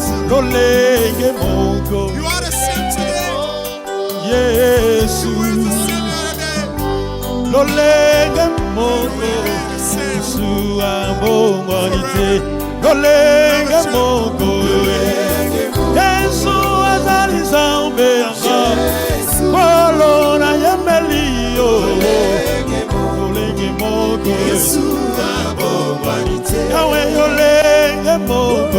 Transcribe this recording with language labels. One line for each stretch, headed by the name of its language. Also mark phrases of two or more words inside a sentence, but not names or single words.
Lingala: lolenge moko.
English: You are the same today. Yesu, You were the same the other day.
Lingala: lolenge
English: You
Lingala: moko.
English: remain the same.
Lingala: Yesu abongwanite, lolenge moko. Yesu azali Nzambe yanga, polo na yemelio. Lolenge moko. Yesu abongwanite, Yahweh lolenge moko.